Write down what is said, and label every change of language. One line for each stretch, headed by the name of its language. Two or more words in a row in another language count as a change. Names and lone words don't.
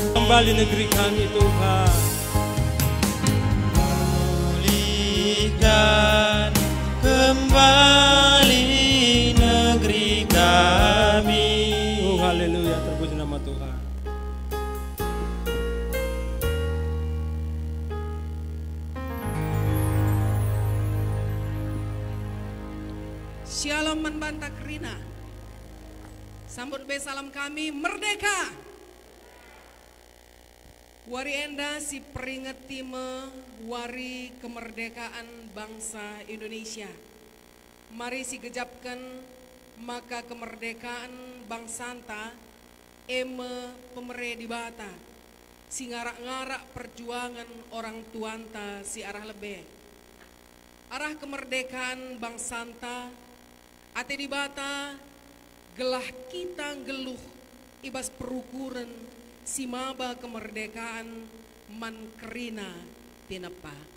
Indonesian: kembali negeri kami Tuhan. Pulihkan kembali negeri kami. Oh haleluya, terpuji nama Tuhan.
Batak Karo: Shalom Manbanta Krina. Sambut be salam kami merdeka. Wari enda si peringati me wari
Indonesian: kemerdekaan bangsa Indonesia.
Batak Karo: Mari si gejapkan maka
Indonesian: kemerdekaan bangsa
Batak Karo: anta eme pemere di bata. Si ngarak-ngarak perjuangan orang tuanta si arah lebih. Arah
Indonesian: kemerdekaan bangsa
Batak Karo: anta ate di bata gelah kita geluh ibas perukuran si maba kemerdekaan mankerina tinepa.